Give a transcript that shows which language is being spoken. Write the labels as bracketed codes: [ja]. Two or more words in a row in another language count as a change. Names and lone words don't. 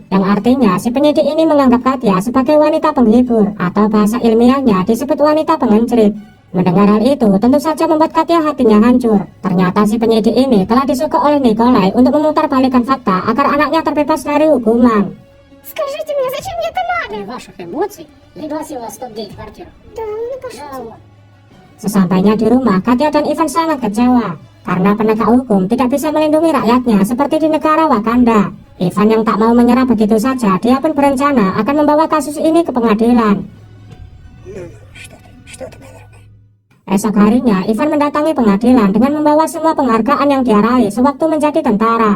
[id] Yang artinya si penyidik ini menganggap Katia sebagai wanita penghibur atau bahasa ilmiahnya disebut wanita pengencrit. Mendengar hal itu tentu saja membuat Katia hatinya hancur. Ternyata si penyidik ini telah disokok oleh Nikolai untuk memutarbalikkan fakta agar anaknya terbebas dari hukuman. [ru] Скажите мне, зачем мне это надо? Ваших эмоций пригласил вас в тот день в квартиру. Да, ну пошлите. [id] Sesampainya di rumah, Katia dan Ivan sangat kecewa karena penegak hukum tidak bisa melindungi rakyatnya seperti di negara Wakanda. Ivan yang tak mau menyerah begitu saja, dia pun berencana akan membawa kasus ini ke pengadilan. Esok harinya, Ivan mendatangi pengadilan dengan membawa semua penghargaan yang dia raih sewaktu menjadi tentara.